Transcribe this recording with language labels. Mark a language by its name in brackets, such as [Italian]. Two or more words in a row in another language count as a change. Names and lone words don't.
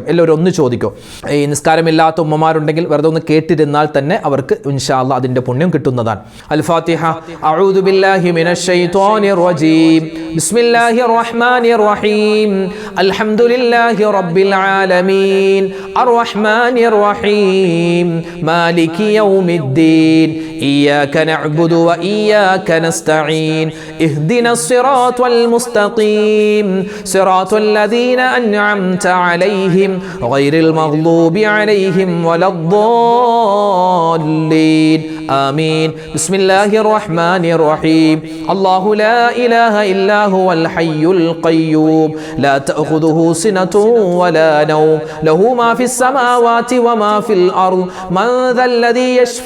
[Malayalam] എല്ലാവരും ഒന്ന് ചോദിക്കും, ഈ നിസ്കാരമില്ലാത്ത ഉമ്മമാരുണ്ടെങ്കിൽ വെറുതെ ഒന്ന് കേട്ടിരുന്നാൽ തന്നെ അവർക്ക് [Arabic] إن شاء الله [Malayalam] അതിൻ്റെ പുണ്യം കിട്ടുന്നതാണ്. [Arabic] الفاتحة. أعوذ بالله من الشيطان الرجيم. بسم الله الرحمن الرحيم. الحمد لله رب العالمين. الرحمن الرحيم. مالك يوم الدين. إياك نعبد وإياك نستعين اهدنا الصراط المستقيم صراط الذين أنعمت عليهم غير المغضوب عليهم ولا الضالين آمين بسم الله الرحمن الرحيم الله لا إله إلا هو الحي القيوم لا تأخذه سنة ولا نوم له ما في السماوات وما في الأرض من ذا الذي يشفع